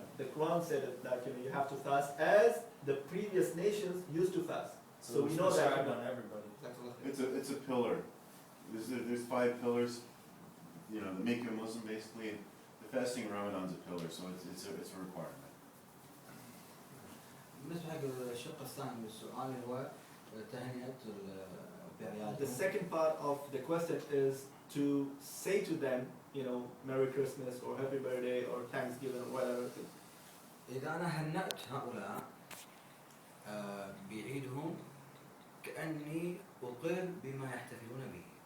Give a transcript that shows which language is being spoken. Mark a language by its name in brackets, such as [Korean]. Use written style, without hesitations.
[English] The Quran said it, that you have to fast as the previous nations used to fast. So we it's know that. prescribed on everybody. It's a pillar. There's 5 pillars, you know, that make you a Muslim basically. And the fasting in Ramadan's a pillar, so it's a requirement. [Arabic] بالنسبة حق الشق الثاني من السؤال هو تهنئة بأعيادهم. [English] The second part of the question is to say to them, you know, Merry Christmas or Happy Birthday or Thanksgiving or whatever. [Arabic] إذا أنا هنأت هؤلاء بعيدهم كأني أقر بما يحتفلون به.